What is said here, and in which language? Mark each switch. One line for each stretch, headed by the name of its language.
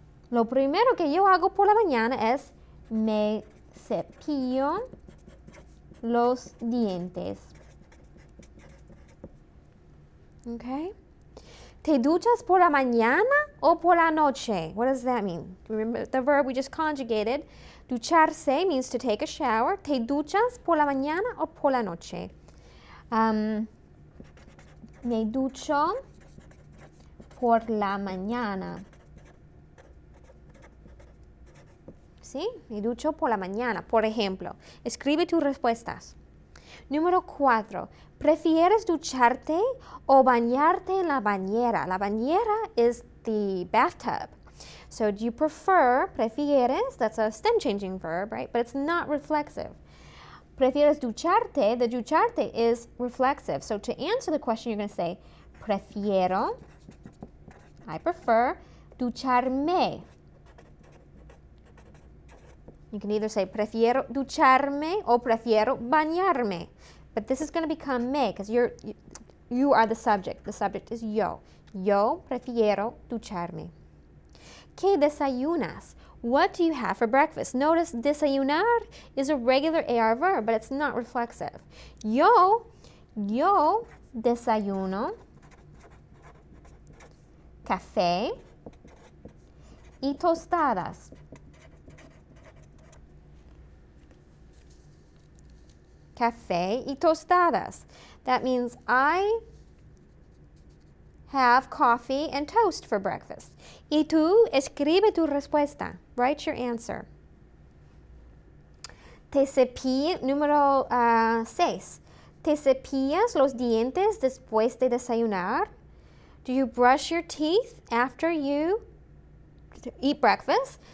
Spanish: Lo primero que yo hago por la mañana es me cepillo los dientes. Okay. ¿Te duchas por la mañana o por la noche?
English: What does that mean? Remember the verb we just conjugated. Ducharse means to take a shower.
Spanish: ¿Te duchas por la mañana o por la noche? Me ducho por la mañana. ¿Sí? Me ducho por la mañana. Por ejemplo, escribe tus respuestas. Número 4. ¿Prefieres ducharte o bañarte en la bañera?
English: La bañera is the bathtub. So do you prefer, prefieres, that's a stem changing verb, right? But it's not reflexive.
Spanish: ¿Prefieres ducharte?
English: The ducharte is reflexive. So to answer the question, you're going to say, prefiero, I prefer, ducharme. You can either say,
Spanish: prefiero ducharme o prefiero bañarme.
English: But this is going to become me because you are the subject. The subject is yo.
Spanish: Yo prefiero ducharme. ¿Qué desayunas?
English: What do you have for breakfast? Notice desayunar is a regular AR verb, but it's not reflexive.
Spanish: Yo desayuno café y tostadas. Café y tostadas.
English: That means I have coffee and toast for breakfast.
Spanish: Y tú escribe tu respuesta.
English: Write your answer.
Spanish: Te cepillas, número 6. ¿Te cepillas los dientes después de desayunar?
English: Do you brush your teeth after you eat breakfast?